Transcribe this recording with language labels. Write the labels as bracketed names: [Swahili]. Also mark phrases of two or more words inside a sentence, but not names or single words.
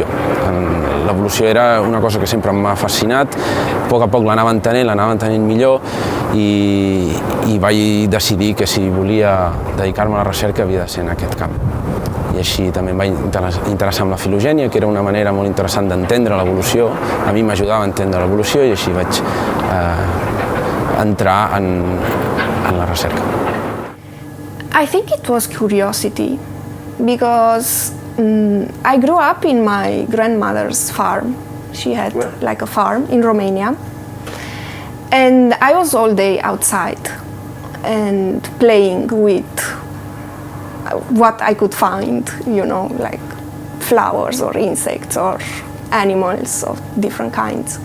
[Catalan] L'evolució era una cosa que sempre m'ha fascinat, a poc l'anava entenent millor i vaig decidir que si volia dedicar-me a la recerca havia de ser en aquest camp. I així també em va interessar amb la filogènia, que era una manera molt interessant d'entendre l'evolució, a mi m'ajudava a entendre l'evolució i així vaig entrar en la recerca. [English] I think it was curiosity, because I grew up in my grandmother's farm. She had like a farm in Romania, and I was all day outside and playing with what I could find, you know, like flowers or insects or animals of different kinds.